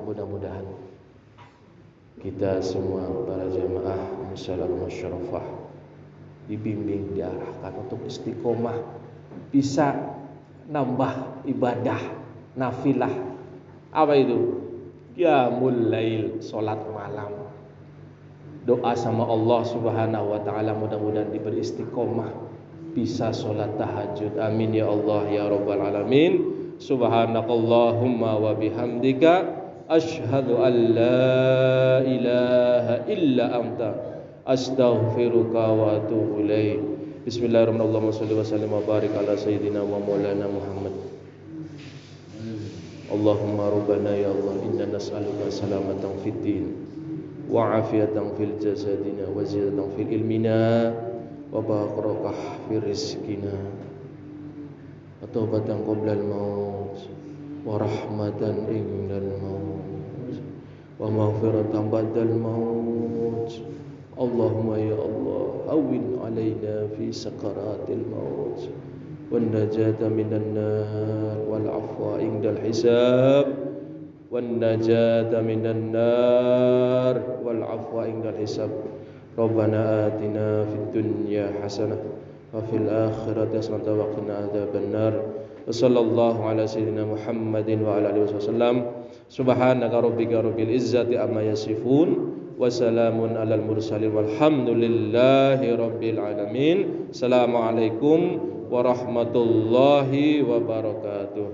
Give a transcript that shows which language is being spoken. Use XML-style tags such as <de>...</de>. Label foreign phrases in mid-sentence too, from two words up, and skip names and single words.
<id>Mudah-mudahan kita semua para jamaah musyawarah musyarafah dibimbing, diarahkan untuk istiqomah, bisa nambah ibadah nafilah. Apa itu?</id> <ar>قيام الليل,</ar> <id>salat malam. Doa sama Allah</id> <ar>سبحانه وتعالى,</ar> <id>mudah-mudahan diberi istiqomah, bisa salat tahajud.</id> <ar>آمين يا الله يا رب العالمين. سبحانك اللهم وبحمدك أشهد أن لا إله إلا أنت أستغفرك وأتوب إليك. بسم الله الرحمن الرحيم. صلى الله عليه وبارك على سيدنا ومولانا محمد. اللهم ربنا يا الله، إنا نسألك سلامة في الدين وعافية في جسدنا وزيادة في علمنا وبركة في رزقنا وتوبة قبل الموت ورحمة عند الموت ومغفرة بعد الموت. اللهم يا الله، أعنا على سكرات الموت والنجاة من النار والعفو عند الحساب والنجاة من النار والعفو عند الحساب. ربنا آتنا في الدنيا حسنة وفي الآخرة حسنة وقنا عذاب النار. وصلى الله على سيدنا محمد وعلى آله وسلم. سبحانك ربك رب العزة عما يصفون وسلام على المرسلين والحمد لله رب العالمين. السلام عليكم ورحمة الله وبركاته.</ar>